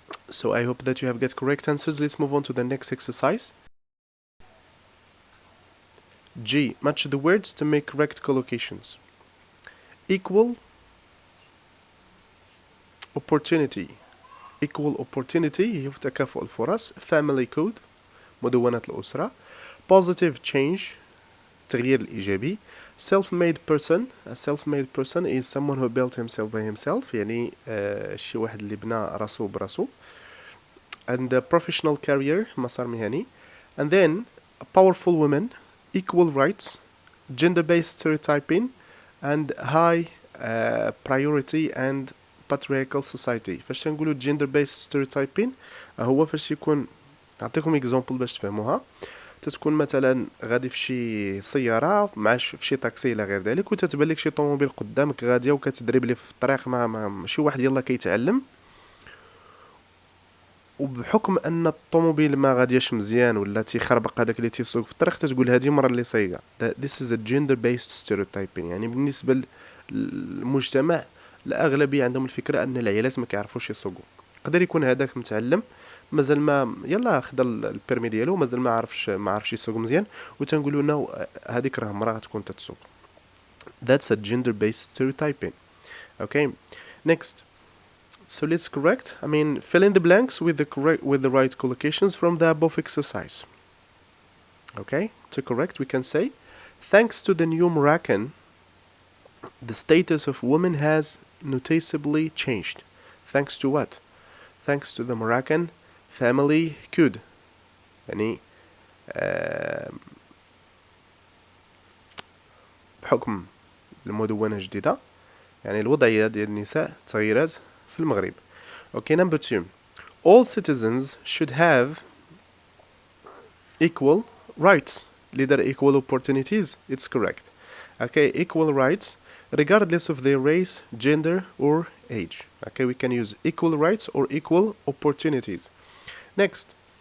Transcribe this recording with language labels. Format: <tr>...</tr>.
<en>So I hope that you have got correct answers. Let's move on to the next exercise. G. Match the words to make correct collocations. Equal opportunity.</en> <ar>Equal opportunity هي تكافؤ الفرص.</ar> <en>Family code</en> <ar>مدونة الأسرة.</ar> <en>Positive change</en> <ar>التغيير الإيجابي.</ar> <en>Self-made person. A self-made person is someone who built himself by himself.</en> <ar>يعني شي واحد اللي بنى راسو براسو.</ar> <en>And the professional career</en> <ar>مسار مهني.</ar> <en>And then a powerful woman. Equal rights. Gender-based stereotyping. And high priority and patriarchal society.</en> <ar>فاش نقولوا gender-based stereotyping هو فاش يكون نعطيكم example باش تفهموها. تتكون مثلا غادي في شي سياره مع في شي طاكسي الى غير ذلك وتتبان لك شي طوموبيل قدامك غاديه وكتدرب لي في الطريق مع شي واحد يلا كيتعلم، وبحكم ان الطوموبيل ما غادياش مزيان ولا تيخربق هذاك اللي تيسوق في الطريق تتقول هذه المره اللي سايقه.</ar> <en>This is a gender based stereotyping.</en> <ar>يعني بالنسبه للمجتمع الاغلبيه عندهم الفكره ان العيالات ما كيعرفوش يسوقوا. يقدر يكون هذاك متعلم مازال ما يلا خدا البيرمي ديالو مازال ما عرفش يسوق مزيان وتنقولوا انه هذيك راه مراه غتكون تتسوق.</ar> <en>That's a gender based stereotyping. Okay, next. So let's correct. Fill in the blanks with the right collocations from the above exercise. Okay, to correct we can say thanks to the new Moroccan The status of women has noticeably changed. Thanks to what? Thanks to the Moroccan family code.</en> <ar>يعني بحكم المدونة الجديدة يعني الوضعية ديال النساء تغيرات في المغرب.</ar> <en>Okay, number 2. All citizens should have equal rights. Leader equal opportunities. It's correct. Okay, equal rights regardless of their race, gender or age. Okay, we can use equal rights or equal opportunities. Next.</en>